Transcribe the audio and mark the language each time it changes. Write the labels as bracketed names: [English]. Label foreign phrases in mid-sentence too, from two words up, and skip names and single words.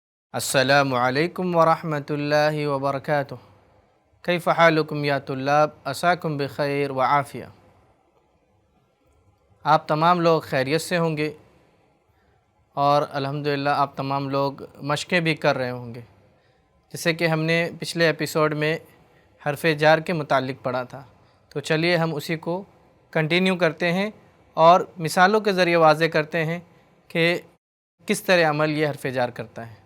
[Arabic] السلام عليكم ورحمة الله وبركاته. كيف حالكم يا طلاب، عساكم بخير وعافية. [Hindi] आप तमाम लोग खैरियत से होंगे और अल्हम्दुलिल्लाह आप तमाम लोग मशक़ें भी कर रहे होंगे। जैसे कि हमने पिछले एपिसोड में हरफ़े जार के मुतालिक पढ़ा था, तो चलिए हम उसी को कंटिन्यू करते हैं और मिसालों के ज़रिए वाज़े करते हैं कि किस तरह अमल ये हरफ़े जार करता है।